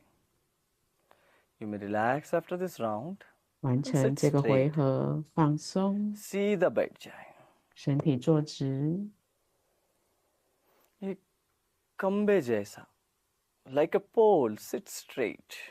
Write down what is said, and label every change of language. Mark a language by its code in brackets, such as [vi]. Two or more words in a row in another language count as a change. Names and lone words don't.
[en] You may relax after this round. [zh] 完成 [en] Sit [zh] 这个回 [en] straight. [zh] 合，放松， [hi] सीधा बैठ जाए. [zh] 身体坐直， [hi] ये खंबे जैसा, [en] like a pole, sit straight.